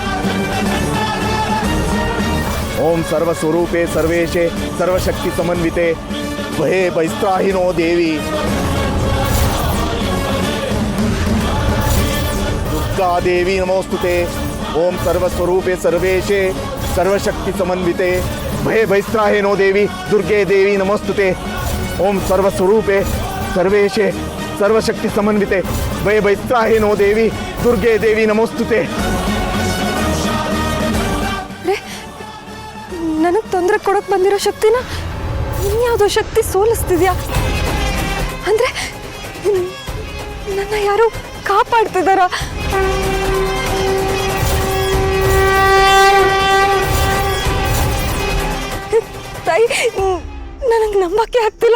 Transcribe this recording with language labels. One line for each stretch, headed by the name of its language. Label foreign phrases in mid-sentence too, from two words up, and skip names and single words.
Sanskrit: ओम सर्वस्वरूपे सर्वेशे सर्वशक्ति समन्विते हे वैस्त्राहिनो देवी दुर्गा देवी नमोस्तुते। ओम सर्वस्वरूपे सर्वेशे सर्वशक्ति समन्विते भय वैस्त्राहिनो देवी दुर्गे देवी नमोस्तुते। ओम सर्वस्वरूपे सर्वेशे सर्वशक्ति समन्विते भय वैस्त्राहिनो देवी दुर्गे देवी नमोस्तुते।
Kannada: ನನಗೆ ತೊಂದರೆ ಕೊಡೋಕೆ ಬಂದಿರೋ ಶಕ್ತಿನ ಇನ್ಯಾವುದೋ ಶಕ್ತಿ ಸೋಲಿಸ್ತಿದ್ಯಾ? ಅಂದ್ರೆ ನನ್ನ ಯಾರು ಕಾಪಾಡ್ತಿದ್ದಾರಾ? ತಾಯಿ, ನನಗೆ ನಂಬಕ್ಕೆ ಆಗ್ತಿಲ್ಲ.